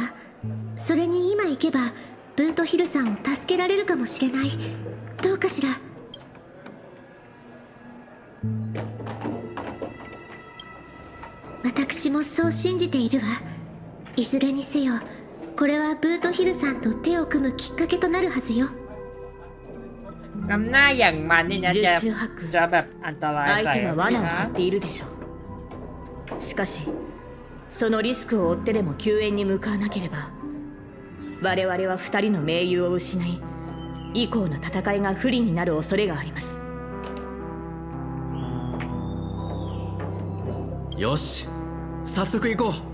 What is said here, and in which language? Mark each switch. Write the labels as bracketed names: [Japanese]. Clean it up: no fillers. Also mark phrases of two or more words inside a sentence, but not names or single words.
[Japanese] それに今行けばブートヒルさんを助けられるかもしれない。どうかしら。私もそう信じているわ。いずれにせよこれはブートヒルさんと手を組むきっかけとなるはずよ。 [Thai] นำหน้าอย่างมันนี่นะจะแบบอันตรายใส่ [Japanese] 相手は罠を張っているでしょう。しかしそのリスクを負ってでも救援に向かわなければ我々は2人の盟友を失い以降の戦いが不利になる恐れがあります。よし、早速行こう。